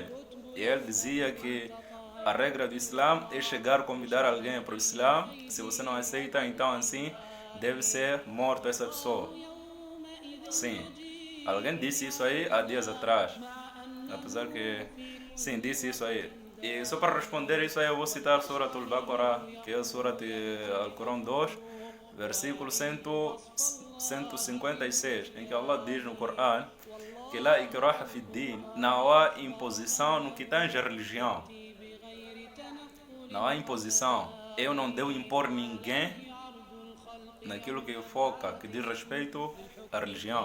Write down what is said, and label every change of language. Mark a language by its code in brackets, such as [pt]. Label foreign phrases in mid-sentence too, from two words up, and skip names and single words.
[pt] E ele dizia que a regra do Islã é chegar a convidar alguém para o Islã. Se você não aceita, então assim deve ser morto essa pessoa. Sim, alguém disse isso aí há dias atrás. Apesar que, sim, disse isso aí. E só para responder isso aí eu vou citar Surat al-Baqarah, que é a Surat al-Corão 2, versículo 156, em que Allah diz no Corão que [ar] لا إكراه في الدين, [pt] não há imposição no que tange a religião. Não há imposição. Eu não devo impor ninguém naquilo que foca, que diz respeito à religião.